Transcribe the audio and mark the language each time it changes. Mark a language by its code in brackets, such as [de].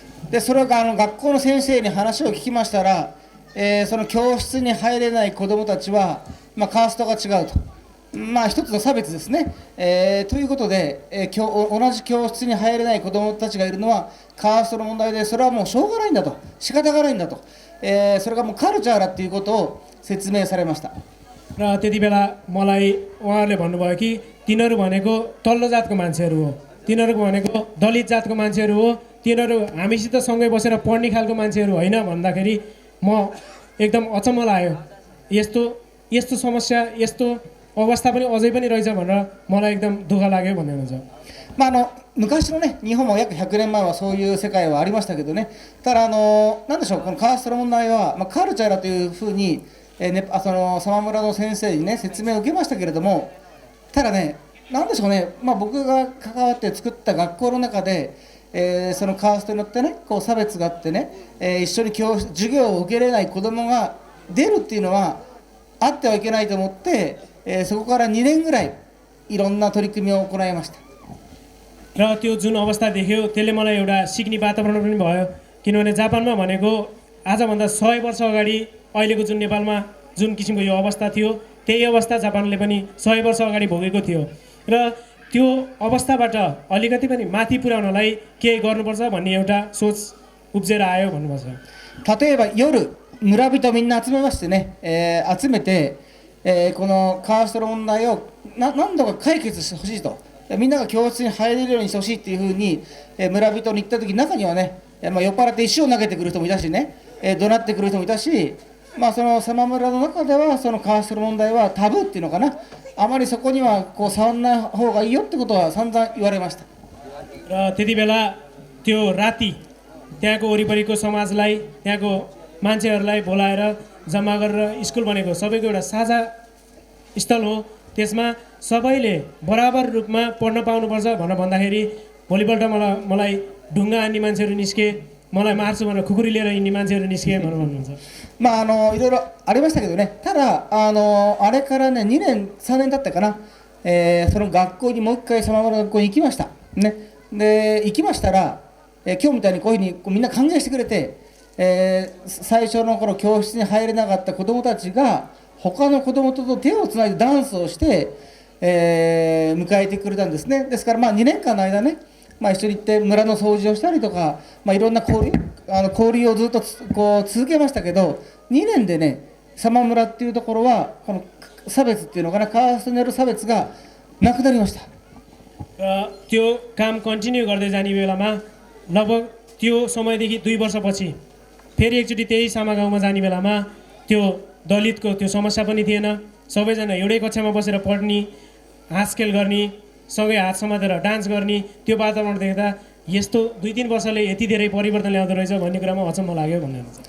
[ja] でそれが学校の先生に話を聞きましたら、その教室に入れない子どもたちは、カーストが違うと。一つの差別ですね、ということで、同じ教室に入れない子どもたちがいるのはカーストの問題で、それはもうしょうがないんだと、仕方がないんだと、それがもうカルチャーだということを説明されました。 [ne] र त्यति बेला मलाई उहाँहरूले भन्नुभयो कि तिनीहरू भनेको तल्लो जातको मान्छेहरू हो, तिनीहरूको भनेको दलित जातको मान्छेहरू हो, तिनीहरू हामीसित सँगै बसेर पढ्ने खालको मान्छेहरू होइन भन्दाखेरि म एकदम अचम्म लाग्यो। यस्तो समस्या, यस्तो अवस्था पनि अझै पनि रहेछ भनेर मलाई एकदम दुःख लाग्यो भन्दै हुनुहुन्छ। [ja] 昔のね、日本も約100年前はそういう世界はありましたけどね、ただなんでしょう、このカーストの問題は、カルチャーだというふうに、そのサマ村の先生にね、説明を受けましたけれども、ただね、なんでしょうね、僕が関わって作った学校の中で、そのカーストによってね、こう差別があってね、一緒に授業を受けれない子どもが出るっていうのは、あってはいけないと思って、そこから2年ぐらい、いろんな取り組みを行いました。 [ne] र त्यो जुन अवस्था देख्यो त्यसले मलाई एउटा सिक्ने वातावरण पनि भयो, किनभने जापानमा भनेको आजभन्दा 100 वर्ष अगाडि अहिलेको जुन नेपालमा जुन किसिमको यो अवस्था थियो त्यही अवस्था जापानले पनि 100 वर्ष अगाडि भोगेको थियो र त्यो अवस्थाबाट अलिकति पनि माथि पुर्याउनलाई केही गर्नुपर्छ भन्ने एउटा सोच उब्जेर आयो भन्नुपर्छ। [ja] 例えば夜、村人みんな集めましてね、集めて、このカーストの問題を何度か解決してほしいと、みんなが教室に入れるようにしてほしいっていうふうに、村人に言った時、中にはね、酔っ払って石を投げてくる人もいたしね、怒鳴ってくる人もいたし、そのサマ村の中ではそのカーストの問題はタブーっていうのかな、あまりそこにはこう触らない方がいいよってことは散々言われました。 [ne] र त्यति बेला त्यो राति त्यहाँको वरिपरिको समाजलाई, त्यहाँको मान्छेहरूलाई बोलाएर जम्मा गरेर स्कुल बनेको सबैको एउटा साझा स्थल हो, त्यसमा सबैले बराबर रूपमा पढ्न पाउनुपर्छ भनेर भन्दाखेरि भोलिपल्ट मलाई ढुङ्गा हान्ने मान्छेहरू निस्के, मलाई मार्छु भनेर खुकुरी लिएर हिँड्ने मान्छेहरू निस्के भनेर भन्नुहुन्छ। [ja] いろいろありましたけどね、ただあれからね、2年3年経ったかな、その学校にもう一回サマ村の学校に行きました、ね、で行きましたら、今日みたいにこういうふうにみんな歓迎してくれて、最初の頃教室に入れなかった子どもたちが他の子どもと手をつないでダンスをして、迎えてくれたんですね。ですから2年間の間ね、一緒に行って村の掃除をしたりとか、いろんな交流をずっとこう続けましたけど、2年でね、サマ村っていうところはこの差別っていうのかな、カーストによる差別がなくなりました。 [ne] त्यो काम कन्टिन्यू गर्दै जाने बेलामा लगभग त्यो समयदेखि 2 वर्षपछि फेरि एकचोटि त्यही सामा गाउँमा जाने बेलामा त्यो दलितको त्यो समस्या पनि थिएन, सबैजना एउटै कक्षामा बसेर पढ्ने, हाँसखेल गर्ने, सँगै हात समातेर डान्स गर्ने, त्यो वातावरण देख्दा यस्तो 2-3 वर्षले यति धेरै परिवर्तन ल्याउँदो रहेछ भन्ने कुरामा अचम्म लाग्यो भन्ने